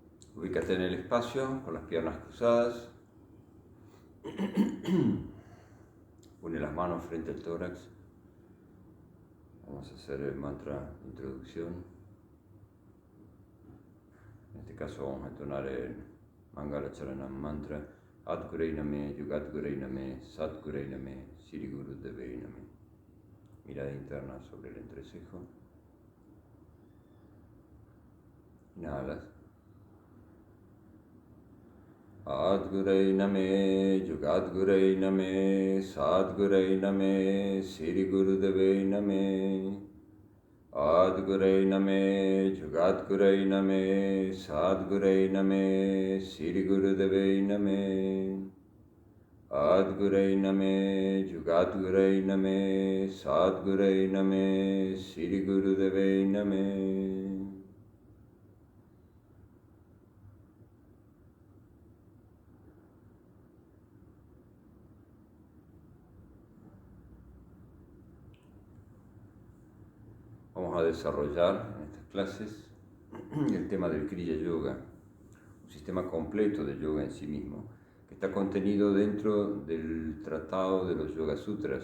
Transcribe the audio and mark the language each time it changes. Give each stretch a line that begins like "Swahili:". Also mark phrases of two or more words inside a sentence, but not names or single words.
Spanish: Ubícate en el espacio con las piernas cruzadas. Une las manos frente al tórax. Vamos a hacer el mantra de introducción. En este caso vamos a entonar el Mangala Charanam mantra.
Punjabi: ਆਦਿਗੁਰਏ ਨਮਹ, ਜੁਗਾਦਿਗੁਰਏ ਨਮਹ, ਸਤਿਗੁਰਏ ਨਮਹ, ਸਿਰੀ ਗੁਰੂ ਦੇਵਏ ਨਮਹ.
Spanish: Mirada interna sobre el entrecejo. Inhalas.
Punjabi: ਆਦਿਗੁਰਏ ਨਮਹ, ਜੁਗਾਦਿਗੁਰਏ ਨਮਹ, ਸਤਿਗੁਰਏ ਨਮਹ, ਸਿਰੀ ਗੁਰੂ ਦੇਵਏ ਨਮਹ. ਆਦਿਗੁਰਏ ਨਮਹ, ਜੁਗਾਦਿਗੁਰਏ ਨਮਹ, ਸਤਿਗੁਰਏ ਨਮਹ, ਸਿਰੀ ਗੁਰੂ ਦੇਵਏ ਨਮਹ. ਆਦਿਗੁਰਏ ਨਮਹ, ਜੁਗਾਦਿਗੁਰਏ ਨਮਹ, ਸਤਿਗੁਰਏ ਨਮਹ, ਸਿਰੀ ਗੁਰੂ ਦੇਵਏ ਨਮਹ.
Spanish: Vamos a desarrollar en estas clases el tema del Kriya Yoga, un sistema completo de yoga en sí mismo, que está contenido dentro del tratado de los Yoga Sutras.